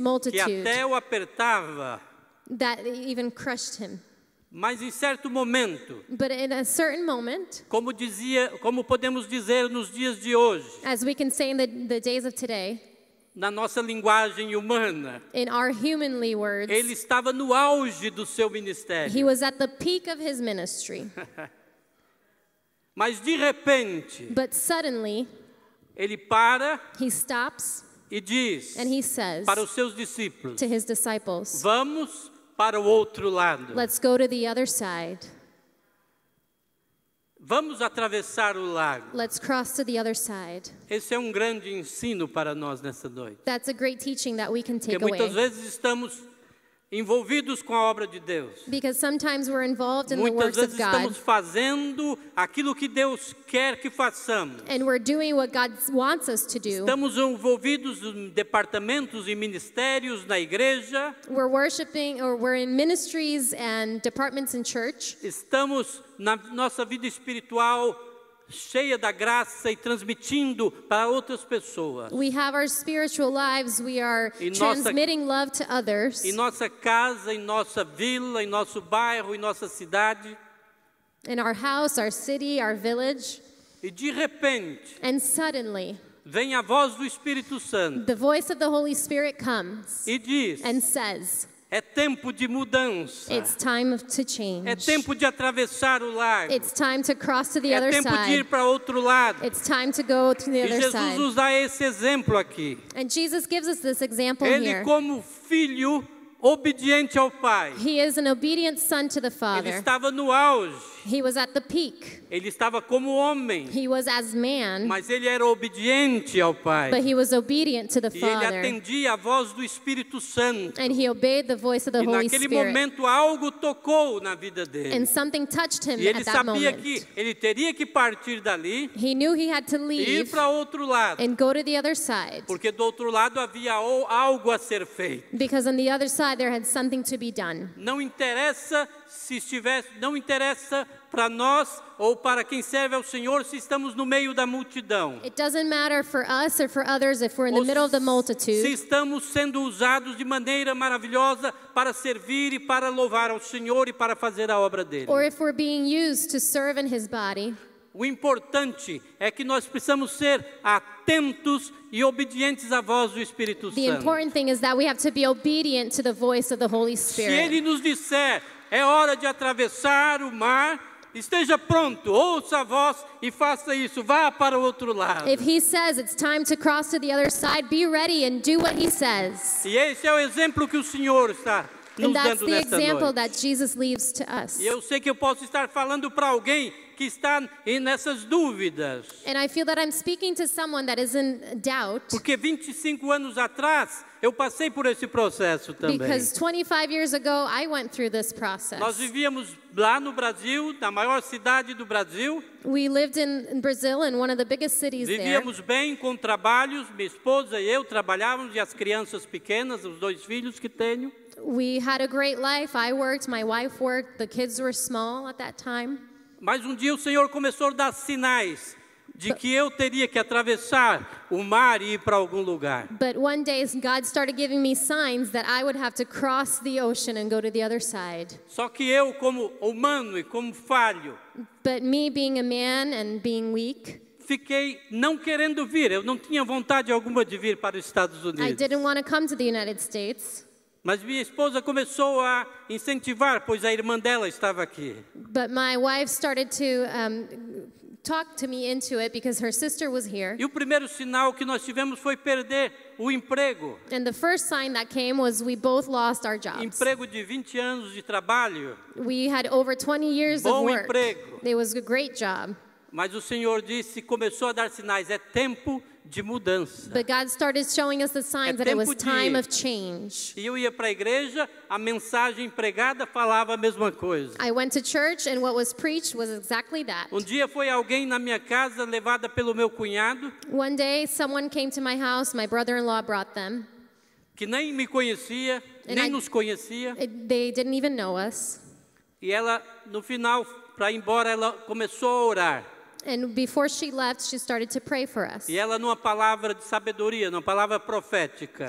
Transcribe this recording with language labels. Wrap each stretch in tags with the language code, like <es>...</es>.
<en>multitude</en> <pt>até o apertava.</pt> <en>that even crushed him.</en> <pt>Mas em certo momento,</pt> <en>But in a certain moment,</en> <pt>como podemos dizer nos dias de hoje,</pt> <en>as we can say in the days of today,</en> <pt>na nossa linguagem humana,</pt> <en>in our humanly words,</en> <pt>ele estava no auge do seu ministério.</pt> <en>he was at the peak of his ministry.</en> <pt>Mas de repente,</pt> <en>But suddenly,</en> <pt>ele para</pt> <en>he stops</en> <pt>e diz</pt> <en>and he says</en> <pt>para os seus discípulos:</pt> <en>to his disciples,</en> <pt>vamos para o outro lado.</pt> <en>let's go to the other side.</en> <pt>Vamos atravessar o lago.</pt> <en>Let's cross to the other side.</en> <pt>Esse é um grande ensino para nós nessa noite.</pt> <en>That's a great teaching that we can</en> <pt>Porque</pt> <en>take</en> <pt>muitas</pt> <en>away.</en> <pt>vezes estamos envolvidos com a obra de Deus.</pt> <en>Because sometimes we're involved in the</en> <pt>Muitas</pt> <en>works of</en> <pt>vezes</pt> <en>God,</en> <pt>estamos fazendo aquilo que Deus quer que façamos.</pt> <en>and we're doing what God wants us to do.</en> <pt>Estamos envolvidos em departamentos e ministérios na igreja.</pt> <en>We're worshiping, or we're in ministries and departments in church.</en> <pt>Estamos na nossa vida espiritual cheia da graça e transmitindo para outras pessoas.</pt> <en>We have our spiritual lives. We are</en> <pt>Em nossa-</pt> <en>transmitting love to others</en> <pt>Em nossa casa, em nossa vila, em nosso bairro, em nossa cidade.</pt> <en>in our house, our city, our village.</en> <pt>E de repente,</pt> <en>And suddenly,</en> <pt>vem a voz do Espírito Santo</pt> <en>the voice of the Holy Spirit comes</en> <pt>e diz:</pt> <en>and says,</en> <pt>é tempo de mudança.</pt> <en>it's time to change.</en> <pt>É tempo de atravessar o lago.</pt> <en>It's time to cross to the</en> <pt>É</pt> <en>other</en> <pt>tempo de ir</pt> <en>side.</en> <pt>para outro lado.</pt> <en>It's time to go to the</en> <pt>E</pt> <en>other</en> <pt>Jesus</pt> <en>side.</en> <pt>nos dá esse exemplo aqui.</pt> <en>And Jesus gives us this example</en> <pt>Ele,</pt> <en>here.</en> <pt>como filho obediente ao Pai,</pt> <en>He is an obedient son to the</en> <pt>ele</pt> <en>Father.</en> <pt>estava no auge.</pt> <en>He was at the peak.</en> <pt>Ele estava como homem,</pt> <en>He was as man,</en> <pt>mas ele era obediente ao Pai.</pt> <en>but he was obedient to the</en> <pt>E ele</pt> <en>Father.</en> <pt>atendia a voz do Espírito Santo.</pt> <en>And he obeyed the voice of the</en> <pt>E</pt> <en>Holy</en> <pt>naquele</pt> <en>Spirit.</en> <pt>momento algo tocou na vida dele.</pt> <en>And something touched him</en> <pt>E ele</pt> <en>at that</en> <pt>sabia</pt> <en>moment.</en> <pt>que ele teria que partir dali</pt> <en>He knew he had to</en> <pt>e ir</pt> <en>leave</en> <pt>para outro lado.</pt> <en>and go to the other side.</en> <pt>Porque do outro lado havia algo a ser feito.</pt> <en>Because on the other side there had something to be done.</en> <pt>Não interessa se estivesse, não interessa para nós ou para quem serve ao Senhor se estamos no meio da multidão.</pt> <en>It doesn't matter for us or for others if we're in the</en> <pt>Ou</pt> <en>middle of the</en> <pt>se</pt> <en>multitude,</en> <pt>estamos sendo usados de maneira maravilhosa para servir e para louvar ao Senhor e para fazer a obra dele.</pt> <en>or if we're being used to serve in his body.</en> <pt>O importante é que nós precisamos ser atentos e obedientes à voz do Espírito</pt> <en>The</en> <pt>Santo.</pt> <en>important thing is that we have to be obedient to the voice of the Holy</en> <pt>Se</pt> <en>Spirit.</en> <pt>ele nos disser, é hora de atravessar o mar, esteja pronto, ouça a voz e faça isso, vá para o outro lado.</pt> <en>If he says it's time to cross to the other side, be ready and do what he says.</en> <pt>E esse é o exemplo que o Senhor está</pt> <en>And</en> <pt>nos</pt> <en>that's</en> <pt>dando</pt> <en>the</en> <pt>nesta</pt> <en>example</en> <pt>noite.</pt> <en>that Jesus leaves to us.</en> <pt>E eu sei que eu posso estar falando para alguém que está nessas dúvidas.</pt> <en>And I feel that I'm speaking to someone that is in doubt,</en> <pt>Porque 25 anos atrás, eu passei por esse processo também.</pt> <en>because 25 years ago I went through this</en> <pt>Nós</pt> <en>process.</en> <pt>vivíamos lá no Brasil, na maior cidade do Brasil.</pt> <en>We lived in Brazil, in one of the biggest cities there.</en> <pt>Vivíamos bem com trabalhos, minha esposa e eu trabalhávamos, e as crianças pequenas, os 2 filhos que tenho.</pt> <en>We had a great life. I worked, my wife worked, the kids were small at that time.</en> <pt>Mas um dia o Senhor começou a dar sinais de que eu teria que atravessar o mar e ir para algum lugar.</pt> <en>But one day God started giving me signs that I would have to cross the ocean and go to the other side.</en> <pt>Só que eu, como humano e como falho,</pt> <en>But me being a man and being weak,</en> <pt>fiquei não querendo vir. Eu não tinha vontade alguma de vir para os Estados</pt> <en>I</en> <pt>Unidos.</pt> <en>didn't want to come to the United States.</en> <pt>Mas minha esposa começou a incentivar, pois a irmã dela estava aqui.</pt> <en>But my wife started to talk to me into it because her sister was here.</en> <pt>E o primeiro sinal que nós tivemos foi perder o emprego.</pt> <en>And the first sign that came was we both lost our jobs.</en> <pt>Emprego de 20 anos de trabalho.</pt> <en>We had over 20 years of</en> <pt>Bom</pt> <en>work.</en> <pt>emprego.</pt> <en>It was a great job.</en> <pt>Mas o Senhor disse, começou a dar sinais, é tempo de mudança.</pt> <en>But God started showing us the signs that it was</en> <pt>tempo de</pt> <en>time</en> <pt>ir.</pt> <en>of change.</en> <pt>E eu ia para a igreja, a mensagem pregada falava a mesma coisa.</pt> <en>I went to church and what was preached was exactly that.</en> <pt>Um dia foi alguém na minha casa, levada pelo meu cunhado,</pt> <en>One day someone came to my house, my brother-in-law brought them.</en> <pt>que nem me conhecia,</pt> <en>And</en> <pt>nem</pt> <en>I-</en> <pt>nos conhecia.</pt> <en>They didn't even know us.</en> <pt>E ela, no final, para ir embora, ela começou a orar.</pt> <en>And before she left, she started to pray for us.</en> <pt>E ela, numa palavra de sabedoria, numa palavra profética,</pt>